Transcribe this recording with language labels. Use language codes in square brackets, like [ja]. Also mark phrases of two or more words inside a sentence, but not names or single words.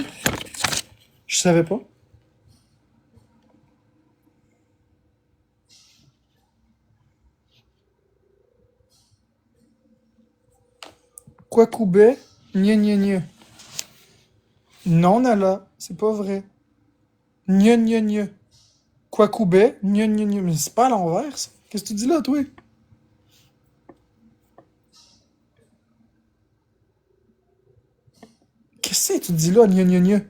[fr] Je savais pas. Kwakubé, gne gne gne. Non, Nala, c'est pas vrai. Gne gne gne. Kwakubé, gne gne gne. Mais c'est pas à l'envers, ça. Qu'est-ce que tu dis là, toi? Qu'est-ce que tu dis là, gne gne gne?